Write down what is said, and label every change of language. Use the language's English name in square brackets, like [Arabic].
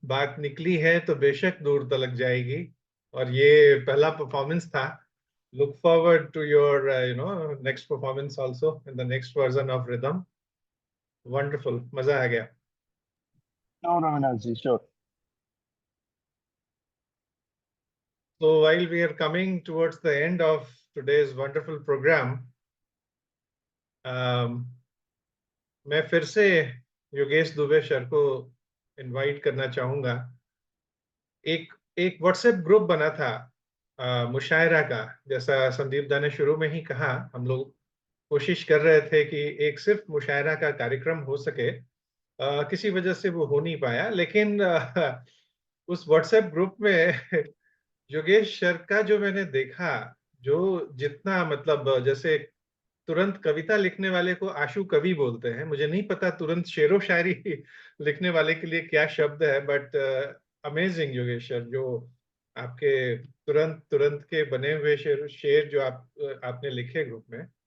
[Hindi] बात निकली है तो बेशक दूर तलक जाएगी. और ये पहला परफॉर्मेंस था. [English] Look forward to your next performance also in the next version of Rhythm. Wonderful. [Hindi] मजा आ गया. [English] No, Ravinaji, sure. So while we are coming towards the end of today's wonderful program, [Hindi] मैं फिर से योगेश दुबे सर को invite करना चाहूंगा. एक WhatsApp group बना था मुशायरा का. जैसा संदीप दा ने शुरू में ही कहा, हम लोग कोशिश कर रहे थे कि एक सिर्फ मुशायरा का कार्यक्रम हो सके किसी वजह से वो हो नहीं पाया, लेकिन उस व्हाट्सएप ग्रुप में योगेश सर का जो मैंने देखा, जो जितना मतलब जैसे तुरंत कविता लिखने वाले को आशु कवि बोलते हैं, मुझे नहीं पता तुरंत शेरो शायरी लिखने वाले के लिए क्या शब्द है, [English] but amazing [Hindi] योगेश सर, जो आपके तुरंत तुरंत के बने हुए शेर जो आपने लिखे ग्रुप में।